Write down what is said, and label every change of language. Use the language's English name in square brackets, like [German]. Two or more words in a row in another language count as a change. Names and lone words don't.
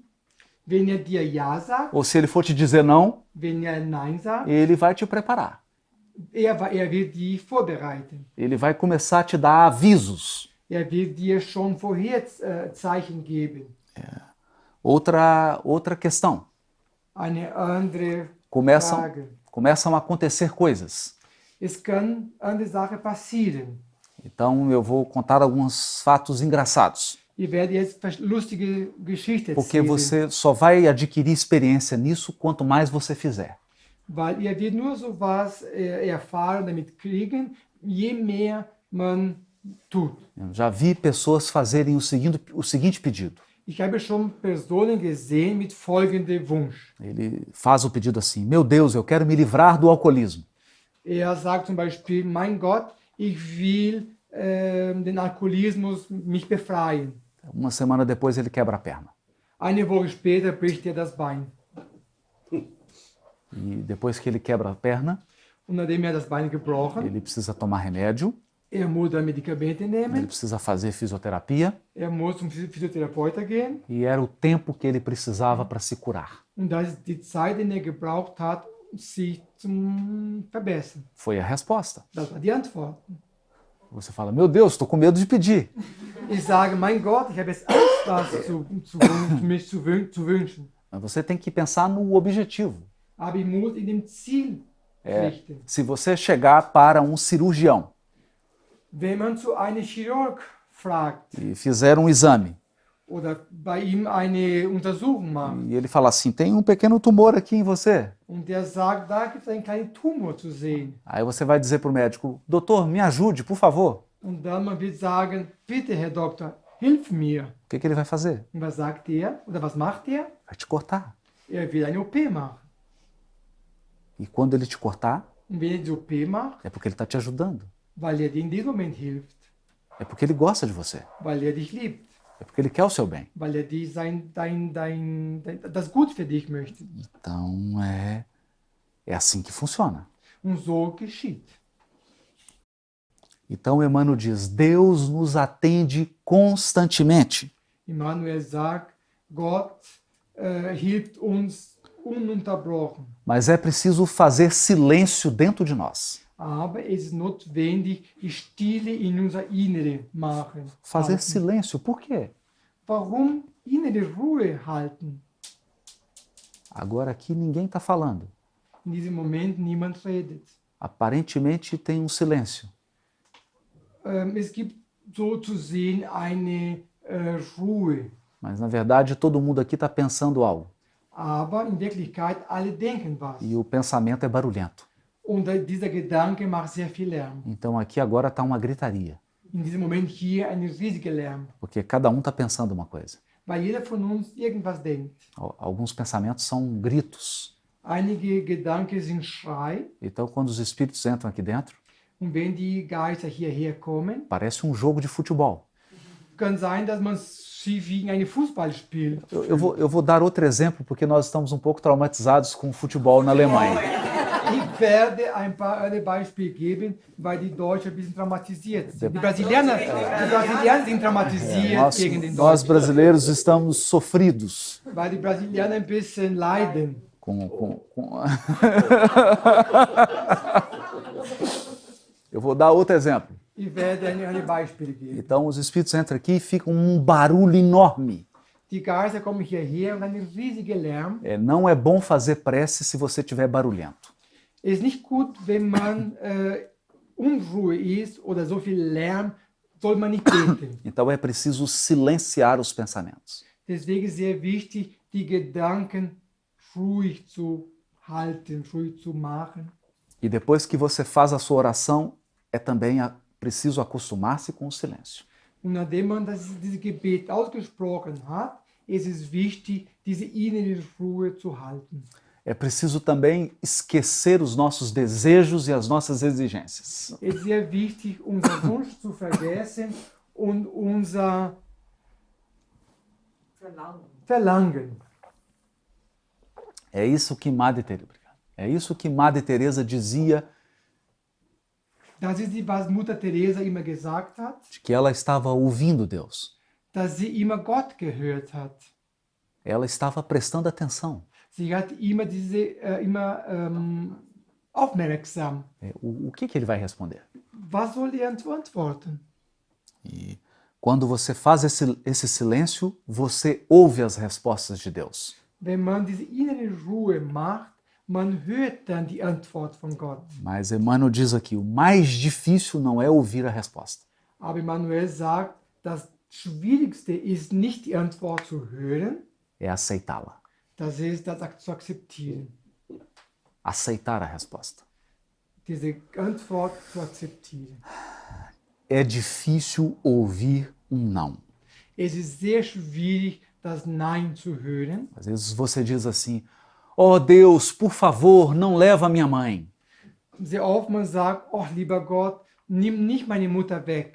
[German] Wenn er dir Ja sagt, [Portuguese] ou se ele for te dizer não, [German] wenn er Nein sagt, [Portuguese] ele vai te preparar. [German] er wird dich vorbereiten. [Portuguese] Ele vai começar a te dar avisos. [German] Er wird dir schon vorher Zeichen geben. [Portuguese] Outra questão. [German] Eine andere [Portuguese] Começam [German] Frage. [Portuguese] a acontecer coisas. [German] Es kann andere Sachen passieren. [Portuguese] Então eu vou contar alguns fatos engraçados. [German] Ich werde jetzt lustige Geschichten [Portuguese] Porque [German] erzählen, [Portuguese] você só vai adquirir experiência nisso quanto mais você fizer. [German] weil ihr werdet nur so was erfahren, damit kriegen, je mehr man tut. [Portuguese] Eu já vi pessoas fazerem o seguinte pedido. [German] Ich habe schon Personen gesehen mit folgendem Wunsch. [Portuguese] Ele faz o pedido assim: Meu Deus, eu quero me livrar do alcoolismo. [German] Er sagt zum Beispiel, mein Gott, ich will den Alkoholismus mich befreien. [Portuguese] Uma semana depois ele quebra a perna. [German] Eine Woche später bricht er das Bein. [Portuguese] E depois que ele quebra a perna, [German] Und nachdem er das Bein gebrochen, [Portuguese] ele precisa tomar remédio, [German] er muss dann Medikamente [Portuguese] ele [German] nehmen, [Portuguese] precisa fazer fisioterapia, [German] er muss zum Physiotherapeuten gehen. [Portuguese] e era o tempo que ele precisava para se curar. [German] Und das ist die Zeit, die er gebraucht hat, sich zu verbessern. [Portuguese] Foi a resposta. [German] Das war die Antwort. [Portuguese] Você fala: Meu Deus, estou com medo de pedir. [German] Ich sage, mein Gott, ich habe jetzt Angst, das mich zu wünschen. [Portuguese] Mas você tem que pensar no objetivo. [German] Aber ich muss in dem Ziel richten. [Portuguese] Se você chegar para um cirurgião [German] Wenn man zu einem Chirurg fragt [Portuguese] e fizer um exame, [German] oder bei ihm eine Untersuchung macht [Portuguese] e ele fala assim: Tem um pequeno tumor aqui em você. [German] und der sagt, da gibt es einen kleinen Tumor zu sehen. [Portuguese] Aí você vai dizer para o médico: Doutor, me ajude, por favor. [German] Und dann man wird sagen, bitte Herr Doktor, hilf mir. [Portuguese] O que ele vai fazer? [German] Und was sagt er oder was macht er? [Portuguese] Vai te cortar. [German] Er will eine OP machen. [Portuguese] E quando ele te cortar, [German] Und wenn er die OP macht, [Portuguese] é porque ele está te ajudando. [German] weil er dir in diesem Moment hilft, [Portuguese] É porque ele gosta de você. [German] weil er dich liebt, [Portuguese] É porque ele quer o seu bem. [German] weil er dir das Gut für dich möchte. [Portuguese] Então é assim que funciona. [German] Und so geschieht. [Portuguese] Então Emmanuel diz: Deus nos atende constantemente. [German] Immanuel sagt, Gott hilft uns ununterbrochen. [Portuguese] Mas é preciso fazer silêncio dentro de nós. [German] Aber es ist notwendig, die Stille in unser Innere machen. [Portuguese] Fazer [German] halten. [Portuguese] silêncio, por quê? [German] Warum innere Ruhe halten? [Portuguese] Agora aqui ninguém está falando. [German] In diesem Moment niemand redet. [Portuguese] Aparentemente tem um silêncio. [German] Es gibt so zu sehen eine Ruhe. [Portuguese] Mas na verdade todo mundo aqui está pensando algo. [German] aber in Wirklichkeit alle denken was. [Portuguese] E o pensamento é barulhento. [German] Und dieser Gedanke macht sehr viel Lärm. [Portuguese] Então aqui agora está uma gritaria, [German] In diesem Moment hier eine riesige Lärm, [Portuguese] porque cada um está pensando uma coisa. [German] weil jeder von uns irgendwas denkt. [Portuguese] Alguns pensamentos são gritos. [German] Einige Gedanken sind Schrei, [Portuguese] Então quando os espíritos entram aqui dentro, [German] und wenn die Geister hierher kommen, [Portuguese] parece um jogo de futebol. [German] kann sein, dass man sie wie ein Fußball spielt. [Portuguese] Eu vou dar outro exemplo, porque nós estamos um pouco traumatizados com o futebol na Alemanha. [German] Ich werde ein paar Beispiele geben, weil die Deutschen ein bisschen traumatisiert sind. Die Brasilianer sind traumatisiert gegen den [Portuguese] Nós [German] Deutschen, [Portuguese] brasileiros estamos sofridos [German] weil die Brasilianer ein bisschen leiden. [Portuguese] Eu vou dar outro exemplo. [German] Ich werde ein Beispiel geben. [Portuguese] Então os espíritos entram aqui e ficam um barulho enorme. [German] Die Geister kommen hierher und ein riesiger Lärm. [Portuguese] Não é bom fazer prece se você estiver barulhento. [German] Es ist nicht gut, wenn man Unruhe ist oder so viel Lärm, soll man nicht beten. [Portuguese] Então é preciso silenciar os pensamentos. [German] Deswegen ist sehr wichtig, die Gedanken ruhig zu halten, ruhig zu machen. [Portuguese] E depois que você faz a sua oração, é também preciso acostumar-se com o silêncio. [German] Und nachdem man dieses Gebet ausgesprochen hat, ist es wichtig, diese innere Ruhe zu halten. [Portuguese] É preciso também esquecer os nossos desejos e as nossas exigências. [German] Es ist sehr wichtig, unser Wunsch zu vergessen und unser Verlangen. [Portuguese] É isso que Madre Teresa dizia, [German] Das ist, was Mutter Teresa immer gesagt hat, [Portuguese] de que ela estava ouvindo Deus. [German] dass sie immer Gott gehört hat. [Portuguese] Ela estava prestando atenção. [German] Sie hat immer aufmerksam. [Portuguese] O que ele vai responder? [German] Was soll er antworten? [Portuguese] E quando você faz esse silêncio, você ouve as respostas de Deus. [German] Wenn man diese innere Ruhe macht, man hört dann die Antwort von Gott. [Portuguese] Mas Emmanuel diz aqui, o mais difícil não é ouvir a resposta. [German] Aber Emmanuel sagt, das Schwierigste ist nicht die Antwort zu hören, [Portuguese] É aceitá-la. [German] das ist das zu akzeptieren. [Portuguese] Aceitar a resposta. [German] Diese Antwort zu akzeptieren. [Portuguese] É difícil ouvir um não. [German] Es ist sehr schwierig, das Nein zu hören. [Portuguese] Às vezes você diz assim, oh Deus, por favor, não leva a minha mãe. [German] Sehr oft man sagt, oh lieber Gott, nimm nicht meine Mutter weg.